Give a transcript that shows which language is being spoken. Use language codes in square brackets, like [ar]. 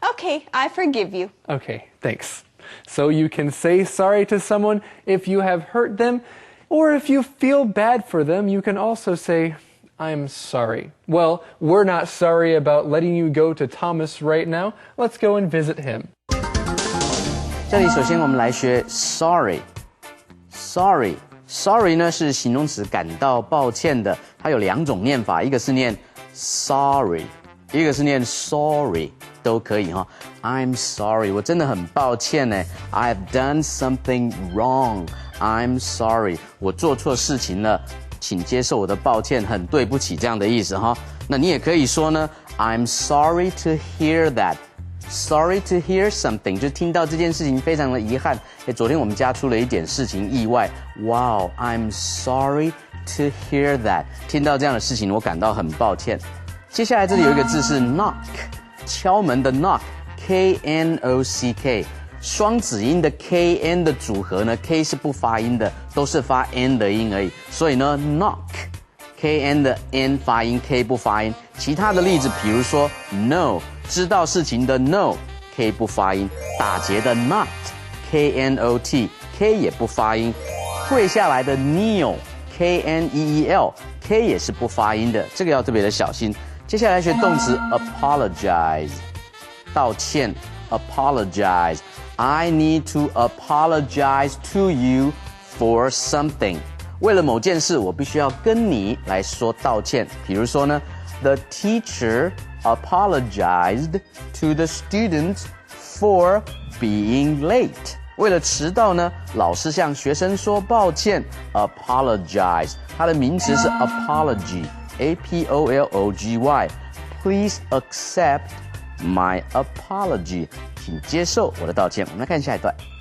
[en] Okay, I forgive you. Okay, thanks. So you can say sorry to someone if you have hurt them, or if you feel bad for them, you can also say, I'm sorry. Well, we're not sorry about letting you go to Thomas right now. Let's go and visit him. [zh] 这里首先我们来学 sorry。sorry 呢是形容词，感到抱歉的。它有两种念法，一个是念 sorry， 一个是念 sorry， 都可以哈。 [en] I'm sorry， [zh] 我真的很抱歉呢。 [en] I've done something wrong。 I'm sorry， [zh] 我做错事情了，请接受我的抱歉，很对不起这样的意思哈。那你也可以说呢 [en] ，I'm sorry to hear that。Sorry to hear something， [zh] 就听到这件事情非常的遗憾。昨天我们家出了一点事情意外。 [en] Wow, I'm sorry to hear that。 [zh] 听到这样的事情，我感到很抱歉。接下来这里有一个字是 knock， 敲门的 knock，K-N-O-C-K。双子音的 K-N 的组合呢 ，K 是不发音的，都是发 N 的音而已。所以呢 knock。K-N 的 N 发音 ，K 不发音。其他的例子，比如说 know， 知道事情的 know，K 不发音。打结的 not，K-N-O-T，K 也不发音。跪下来的 kneel，K-N-E-E-L，K 也是不发音的，这个要特别的小心。 [en] 接下来学动词 apologize， [zh] 道歉 [en] apologize。I need to apologize to you for something。 [zh] 为了某件事，我必须要跟你来说道歉。比如说呢 [en] ，The teacher apologized to the students for being late。 [zh] 为了迟到呢，老师向学生说抱歉 ，apologize。它的名词是 apology， [en] apology. Please accept my apology. [zh] 请接受我的道歉。我们来看下一段。